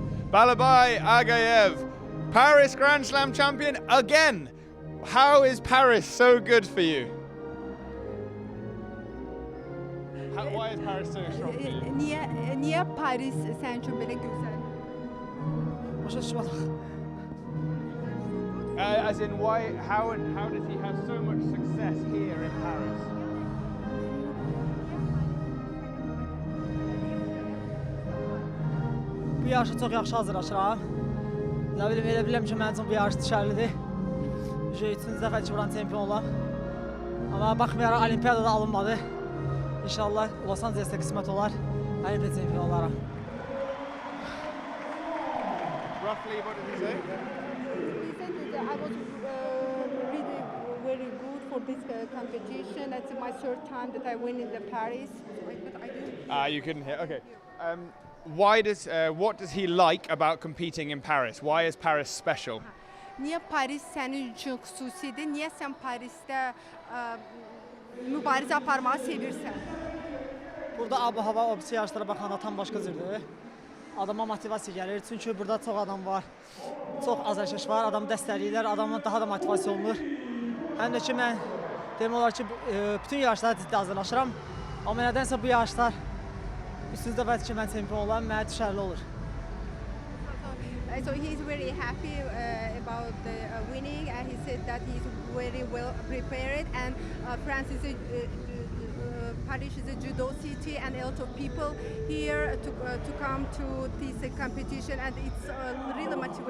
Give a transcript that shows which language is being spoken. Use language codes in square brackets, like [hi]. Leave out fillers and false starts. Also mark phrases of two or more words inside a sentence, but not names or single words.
[en] Balabai Agayev, Paris Grand Slam champion again. How is Paris so good for you? Why is Paris so strong for you? [az] Niye Paris sənin üçün belə gözəl? Başa düşmədim. [en] As in, how does he have so much success here in Paris? [az] Bu yarışa çox yaxşı hazırlaşıram. Nə bilim, elə bilirəm ki, mənim üçün bu yarış düşərlidir. Üçüncü dəfə ki, buranın çempion olam. Amma baxmayaraq Olimpiyadada alınmadı. İnşallah Los Angeles'te qismət olar, Olimpiya çempion olaram. [en] Roughly, what did he say? He said that I was really very good for this competition. It's my third time that I win in the Paris. But I didn't. You couldn't hear. Okay. What does he like about competing in Paris? Why is Paris special? [az] Niyə Paris sənin üçün xüsusidir? Niyə sən Parisdə mübarizə aparmağı sevirsən? Burada ab-hava, obsi yarışlara baxanda tam başqa cürdür. Adama motivasiya gəlir, çünki burada çox adam var, çox azarkeş var, adamı dəstəkləyirlər, adamın daha da motivasiya olunur. Həm də ki, mən demək olar ki, bütün yarışlara ciddi hazırlaşıram. Amma nədənsə bu yarışlar üçüncü dəfədir ki, mən çempion olam, mənə düşərli olur. [en] So he's very happy about the winning, and he said that he's very well prepared. And France is Paris is a judo city, and a lot of people here to come to this competition, and it's really motivates him.